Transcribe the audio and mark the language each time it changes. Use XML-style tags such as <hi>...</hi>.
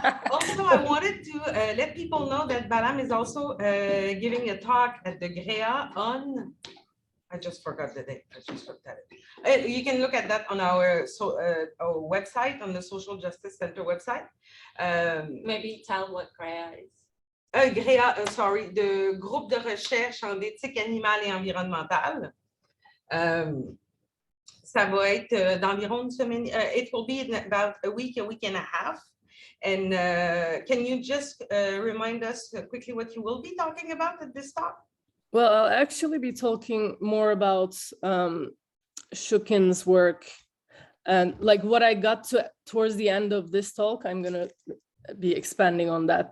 <en>Also, I wanted to let people know that Balam is also giving a talk at the GREA on, I just forgot the date. I just looked at it. You can look at that on our website, on the Social Justice Center website. Maybe tell what GREA is. GREA, sorry, the groupe de recherche en éthique animale et environnementale.</en> <fr>Ça va être d'environ une semaine.</fr> <en>It will be in about a week and a half. And can you just remind us quickly what you will be talking about at this talk? Well, I'll actually be talking more about Shukin's work, and like what I got to towards the end of this talk, I'm going to be expanding on that.</en>